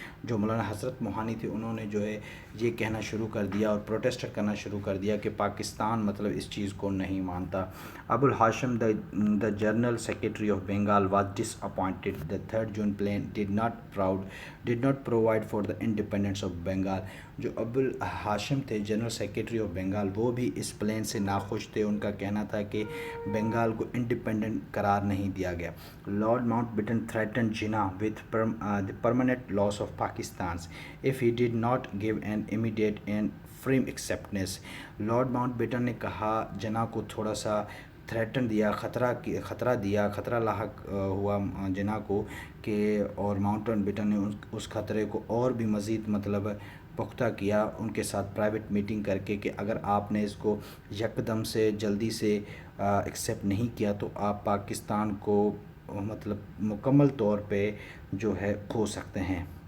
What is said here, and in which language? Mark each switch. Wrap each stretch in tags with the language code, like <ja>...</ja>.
<ur>جو مولانا حسرت موہانی تھے انہوں نے جو ہے یہ کہنا شروع کر دیا اور پروٹیسٹ کرنا شروع کر دیا کہ پاکستان مطلب اس چیز کو نہیں مانتا.</ur> <en>Abul Hashim the General Secretary of Bengal was disappointed. The third June plan did not provide for the independence of Bengal.</en> <ur>جو ابو الہاشم تھے جنرل سیکریٹری آف بنگال وہ بھی اس پلان سے ناخوش تھے. ان کا کہنا تھا کہ بنگال کو انڈیپینڈنٹ قرار نہیں دیا گیا. Lord Mount beaten threatened Jinnah with the permanent loss of Pakistan if he did not give an immediate and firm acceptance. Lord Mount beaten نے کہا جناح کو تھوڑا سا تھریٹن دیا، خطرہ لاحق ہوا جنا کو کہ اور ماؤنٹ بیٹن نے اس خطرے کو اور بھی مزید مطلب پختہ کیا ان کے ساتھ پرائیویٹ میٹنگ کر کے کہ اگر آپ نے اس کو یکدم سے جلدی سے ایکسیپٹ نہیں کیا تو آپ پاکستان کو مطلب مکمل طور پہ جو ہے کھو سکتے ہیں۔</ur>